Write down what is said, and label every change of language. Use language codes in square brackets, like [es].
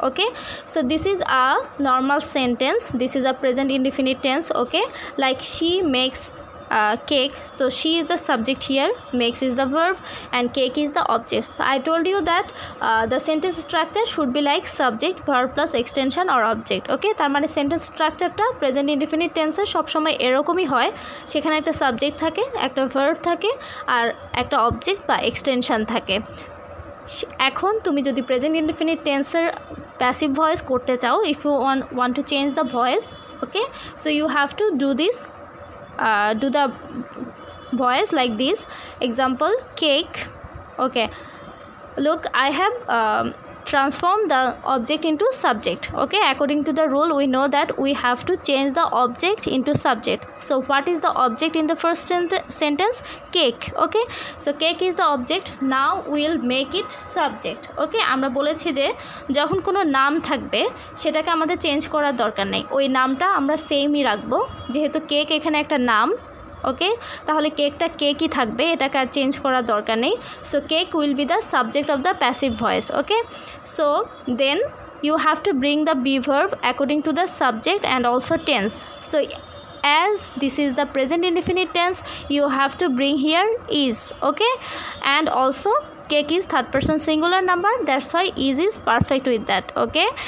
[en] Okay, so this is a normal sentence, this is a present indefinite tense. Okay, like she makes cake, so she is the subject here, makes is the verb, and cake is the object. So I told you that the sentence structure should be like subject, verb plus extension or object. [bn] Okay, তার মানে sentence স্ট্রাকচারটা present indefinite টেন্সের সবসময় এরকমই হয়, সেখানে একটা subject থাকে, একটা ভার্ব থাকে, আর একটা অবজেক্ট বা এক্সটেনশন থাকে। এখন তুমি যদি প্রেজেন্ট ইনডিফিনিট টেন্সের প্যাসিভ ভয়েস করতে চাও, [en] If you want to change the voice, okay, so you have to do this, do the voice like this. Example, cake. Okay, look, I have transformed the object into subject. Okay, according to the rule we know that we have to change the object into subject. So what is the object in the first sentence? Cake. Okay, so cake is the object. Now we'll make it subject. [bn] Okay, আমরা বলেছি যে যখন কোনো নাম থাকবে সেটাকে আমাদের change করার দরকার নেই, ওই নামটা আমরা সেমই রাখবো, যেহেতু কেক এখানে একটা নাম। ওকে, তাহলে কেকটা কেকই থাকবে, এটাকে আর চেঞ্জ করার দরকার নেই। [en] So cake will be the subject of the passive voice. Okay, so then you have to bring the be verb according to the subject and also tense. So as this is the present indefinite tense, you have to bring here is, okay? And also cake is third person singular number, that's why is perfect with that, okay?